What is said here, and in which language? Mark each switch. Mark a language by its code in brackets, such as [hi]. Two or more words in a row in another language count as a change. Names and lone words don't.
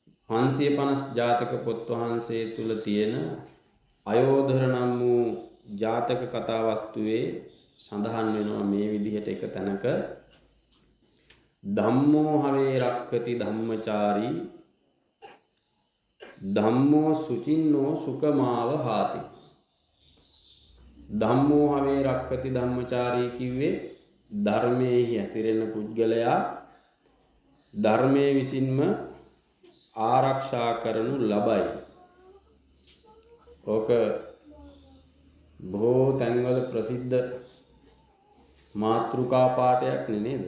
[si] 550 ජාතක පොත් වහන්සේ තුල තියෙන අයෝධර නම් වූ ජාතක කතා වස්තුවේ සඳහන් වෙනවා මේ විදිහට එක තැනක [pi] ධම්මෝ හවේ රක්ඛති ධම්මචාරී ධම්මෝ සුචින්නෝ සුකමාව හාති. ධම්මෝ හවේ රක්ඛති ධම්මචාරී [si] කිව්වේ ධර්මයේ හැසිරෙන පුද්ගලයා ධර්මයේ විසින්ම ආරක්ෂා කරනු ලබයි. ඕක බොහෝ තැන්වල ප්‍රසිද්ධ මාතෘකා පාඨයක් නේද?